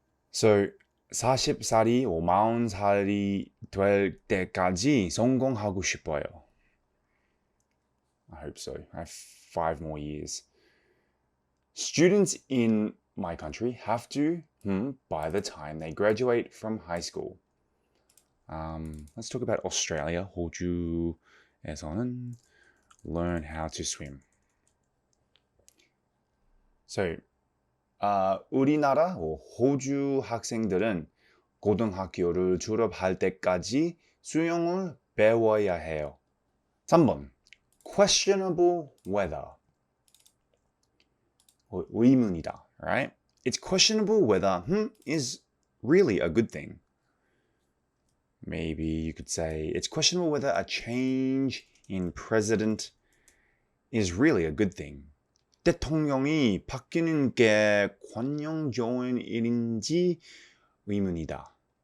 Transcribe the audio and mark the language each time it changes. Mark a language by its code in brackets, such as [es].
[ko] So 40살이 or 40살이 될 때까지 성공하고 싶어요. [en] I hope so. I have 5 more years. Students in my country have to, by the time they graduate from high school. Let's talk about Australia. [ko] 호주에서는 [en] learn how to swim. [ko] So, 우리나라 호주 학생들은 고등학교를 졸업할 때까지 수영을 배워야 해요. [en] 3번. Questionable whether. [ko] 의문이다, [en] right? It's questionable whether is really a good thing. Maybe you could say it's questionable whether a change in president is really a good thing. [ko] 대통령이 바뀌는 게 관용 좋은 일인지 의문이다.